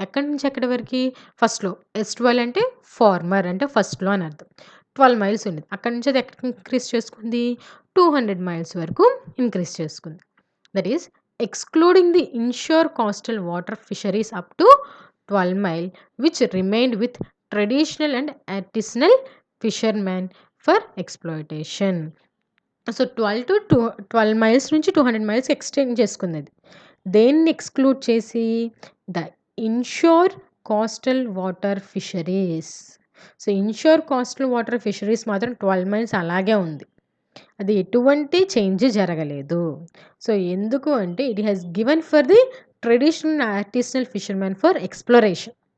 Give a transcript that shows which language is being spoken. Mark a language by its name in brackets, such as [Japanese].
[Telugu] ఎక్కడి నుంచి ఎక్కడి వరకు ఫస్ట్లో ఎస్ట్12 అంటే ఫార్మర్ అంటే ఫస్ట్లో అని అర్థం. 12 మైల్స్ ఉండేది. అక్కడి నుంచి అది ఎక్కడికి ఇంక్రీజ్ చేసుకుంది 200 మైల్స్ వరకు ఇంక్రీజ్ చేసుకుంది. [English] That is excluding the inshore coastal water fisheries up to 12 mile which remained with traditional and artisanal fishermen for exploitation. [Telugu] So 12 miles నుంచి 200 మైల్స్ ఎక్స్టెండ్ చేసుకుంది. దేన్ని ఎక్స్క్లూడ్ చేసి [English] The inshore coastal water fisheries. [Telugu] So ensure coastal water fisheries మాత్రం 12 miles అలాగే ఉంది. అది ఎటువంటి change జరగలేదు. సో ఎందుకు అంటే [English] It has given for the traditional artisanal fishermen for exploration.